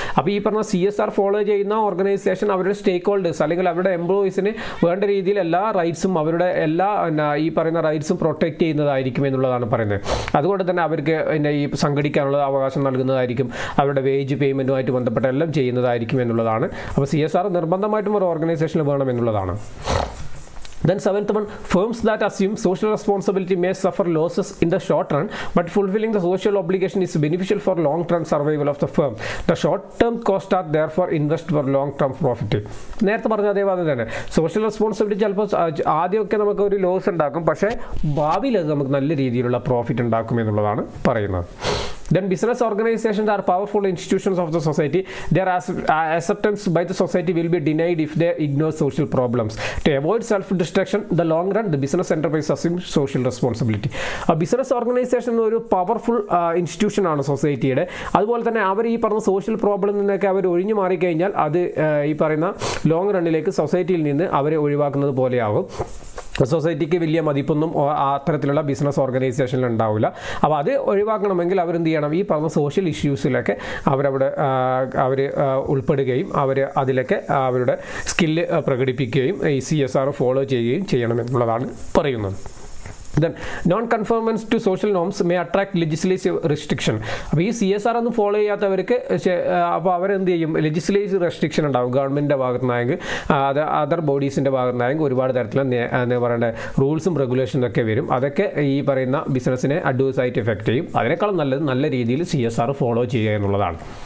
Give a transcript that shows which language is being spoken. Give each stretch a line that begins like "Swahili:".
Malayalam: അപ്പോൾ ഈ പറഞ്ഞ CSR ഫോളോ ചെയ്യുന്ന ഓർഗനൈസേഷൻ അവരുടെ സ്റ്റേക്ക് ഹോൾഡേഴ്സ് അല്ലെങ്കിൽ അവരുടെ എംപ്ലോയീസിന് വേണ്ട രീതിയിൽ എല്ലാ റൈറ്റ്സും അവരുടെ എല്ലാ ഈ പറയുന്ന റൈറ്റ്സും പ്രൊട്ടക്റ്റ് ചെയ്യുന്നതായിരിക്കും എന്നുള്ളതാണ് പറയുന്നത്. അതുകൊണ്ട് തന്നെ അവർക്ക് ഈ സംഘടിക്കാനുള്ള അവകാശം നൽകുന്നതായിരിക്കും, അവരുടെ വേജ് പേയ്മെൻറ്റുമായിട്ട് ബന്ധപ്പെട്ട എല്ലാം ചെയ്യുന്നതായിരിക്കും എന്നുള്ളതാണ്. അപ്പോൾ CSR നിർബന്ധമായിട്ടും ഒരു ഓർഗനൈസേഷനിൽ വേണം എന്നുള്ളതാണ്.
English: Then seventh one, firms that assume social responsibility may suffer losses in the short run, but fulfilling the social obligation is beneficial for long-term survival of the firm. The short-term costs are therefore invest for long-term profit.
Malayalam: നേരത്തെ പറഞ്ഞ അതേപോലെ തന്നെ social responsibility ചിലപ്പോൾ ആദ്യമൊക്കെ നമുക്ക് ഒരു loss ഉണ്ടാക്കും, പക്ഷേ ഭാവിയിൽ അത് നമുക്ക് നല്ല രീതിയിലുള്ള പ്രോഫിറ്റ് ഉണ്ടാക്കും എന്നുള്ളതാണ് പറയുന്നത്.
English: Then business organizations are powerful institutions of the society. Their acceptance by the society will be denied if they ignore social problems. To avoid self-destruction, the long run, the business enterprise assumes social responsibility. A business organization
Malayalam: ഒരു powerful institution ആണ് സൊസൈറ്റിയുടെ. അതുപോലെ തന്നെ അവർ ഈ പറഞ്ഞ social problem നിന്നൊക്കെ അവർ ഒഴിഞ്ഞു മാറിക്കഴിഞ്ഞാൽ അത് ഈ പറയുന്ന ലോങ് റണ്ണിലേക്ക് സൊസൈറ്റിയിൽ നിന്ന് അവരെ ഒഴിവാക്കുന്നത് പോലെയാകും. സൊസൈറ്റിക്ക് വലിയ മതിപ്പൊന്നും അത്തരത്തിലുള്ള ബിസിനസ് ഓർഗനൈസേഷനിൽ ഉണ്ടാവില്ല. അപ്പോൾ അത് ഒഴിവാക്കണമെങ്കിൽ അവരെന്ത് ചെയ്യണം, ഈ പറഞ്ഞ സോഷ്യൽ ഇഷ്യൂസിലൊക്കെ അവർ ഉൾപ്പെടുകയും അവർ അതിലൊക്കെ അവരുടെ സ്കില്ല് പ്രകടിപ്പിക്കുകയും ഈ CSR ഫോളോ ചെയ്യുകയും ചെയ്യണം എന്നുള്ളതാണ് പറയുന്നത്.
English: Then non-conformance to social norms may attract legislative restriction.
Malayalam: അപ്പോൾ ഈ CSR ഒന്നും ഫോളോ ചെയ്യാത്തവർക്ക് അപ്പോൾ അവരെന്ത് ചെയ്യും, ലെജിസ്ലേറ്റീവ് റെസ്ട്രിക്ഷൻ ഉണ്ടാകും. ഗവൺമെൻറ്റിൻ്റെ ഭാഗത്തുനിന്നായെങ്കിൽ അതർ ബോഡീസിൻ്റെ ഭാഗത്തുനിന്നായെങ്കിൽ ഒരുപാട് തരത്തിലുള്ള എന്താ പറയേണ്ട റൂൾസും റെഗുലേഷനും ഒക്കെ വരും. അതൊക്കെ ഈ പറയുന്ന ബിസിനസ്സിനെ അഡ്വേഴ്സായിട്ട് എഫക്റ്റ് ചെയ്യും. അതിനേക്കാളും നല്ലത് നല്ല രീതിയിൽ CSR ഫോളോ ചെയ്യുക എന്നുള്ളതാണ്.